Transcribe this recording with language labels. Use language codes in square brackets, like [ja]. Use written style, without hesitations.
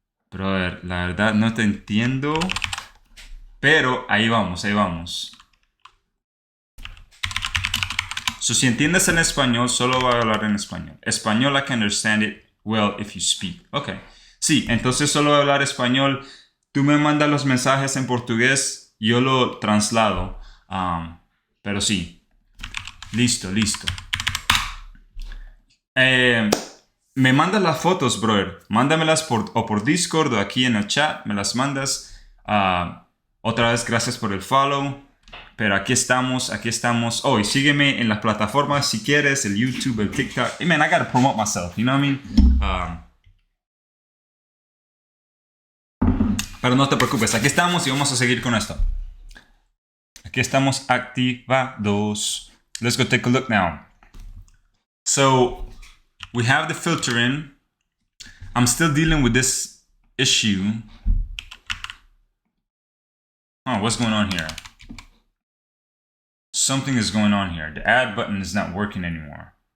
[es] Brother, la verdad no te entiendo. Pero ahí vamos. So, si entiendes en español, solo voy a hablar en español. [en] Español, I can understand it well if you speak. Okay. [es] Sí, entonces solo voy a hablar español. Tú me mandas los mensajes en portugués, yo lo traslado. Pero sí. Listo. Me mandas las fotos, brother. Mándamelas por Discord o aquí en el chat. Me las mandas. Otra vez, gracias por el follow. Pero aquí estamos, aquí estamos. Oh, y sígueme en las plataformas si quieres, el YouTube, el TikTok. [en] Hey, man, I gotta promote myself, you know what I mean? [es] Pero no te preocupes, aquí estamos y vamos a seguir con esto. Aquí estamos activados. [en] Let's go take a look now. So, we have the filtering. I'm still dealing with this issue. Oh, what's going on here? Something is going on here. The add button is not working anymore.